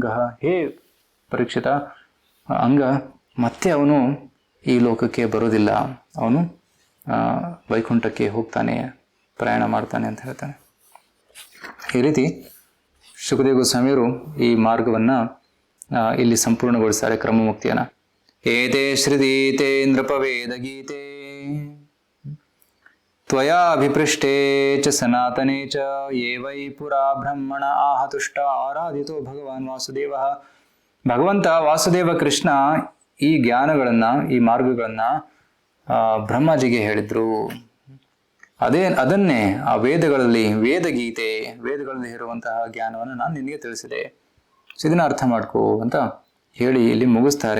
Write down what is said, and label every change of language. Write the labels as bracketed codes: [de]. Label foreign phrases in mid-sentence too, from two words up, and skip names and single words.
[kn] ಹೇ ಪರೀಕ್ಷಿತ, ಅಂಗ ಮತ್ತೆ ಅವನು ಈ ಲೋಕಕ್ಕೆ ಬರೋದಿಲ್ಲ, ಅವನು ವೈಕುಂಠಕ್ಕೆ ಹೋಗ್ತಾನೆ, ಪ್ರಯಾಣ ಮಾಡ್ತಾನೆ ಅಂತ ಹೇಳ್ತಾನೆ. ಈ ರೀತಿ ಶುಕದೇವ ಗೋಸ್ವಾಮಿಯವರು ಈ ಮಾರ್ಗವನ್ನ ಇಲ್ಲಿ ಸಂಪೂರ್ಣಗೊಳಿಸ್ತಾರೆ, ಕ್ರಮಮುಕ್ತಿಯನ್ನ. [sa] ಏತೇ ಶ್ರುತೀತೆ ನೃಪವೇದ ಗೀತೆ ತ್ವಯಾ ಅಭಿಪೃಷ್ಟೇ ಚ ಸನಾತನೇ ಚ ಯೇ ವೈ ಪುರಾ ಬ್ರಹ್ಮಣ ಆಹತುಷ್ಟ ಆರಾಧಿತೋ ಭಗವಾನ್ ವಾಸುದೇವ. [kn] ಭಗವಂತ ವಾಸುದೇವ ಕೃಷ್ಣ ಈ ಜ್ಞಾನಗಳನ್ನ, ಈ ಮಾರ್ಗಗಳನ್ನ ಬ್ರಹ್ಮಾಜಿಗೆ ಹೇಳಿದ್ರು. ಅದನ್ನೇ ಆ ವೇದಗಳಲ್ಲಿ, ವೇದಗೀತೆ, ವೇದಗಳಲ್ಲಿ ಇರುವಂತಹ ಜ್ಞಾನವನ್ನು ನಾನು ನಿನಗೆ ತಿಳಿಸಿದೆ, ಇದನ್ನ ಅರ್ಥ ಮಾಡ್ಕೋ ಅಂತ ಹೇಳಿ ಇಲ್ಲಿ ಮುಗಿಸ್ತಾರೆ.